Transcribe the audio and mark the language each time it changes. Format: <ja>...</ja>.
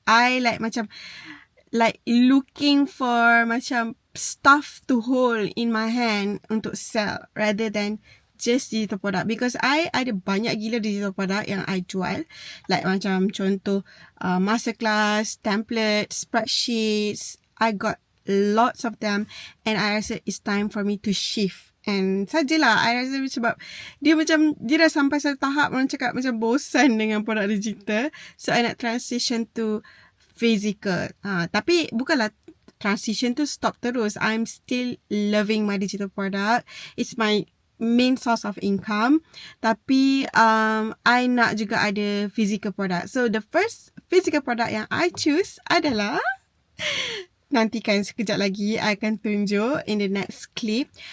<en>I like looking for macam stuff to hold in my hand untuk sell rather than just digital product, because I</en> <ms>ada banyak gila</ms> <en>digital product yang I jual, like</en> <ms>macam contoh</ms> <en>masterclass, template, spreadsheets. I got lots of them and I rasa it's time for me to shift.</en> <ms>And sajalah, I rasa sebab dia dah sampai satu tahap orang cakap macam bosan dengan produk digital.</ms> <en>So I nak transition to physical.</en> <ms>Tapi bukanlah transition tu stop terus.</ms> <en>I'm still loving my digital product. It's my main source of income.</en> <ms>Tapi I nak juga ada physical product.</ms> <en>So the first physical product yang I choose adalah,</en> <ms>nantikan sekejap lagi,</ms> <en>I</en> <ms>akan tunjuk</ms> <en>in the next clip.</en>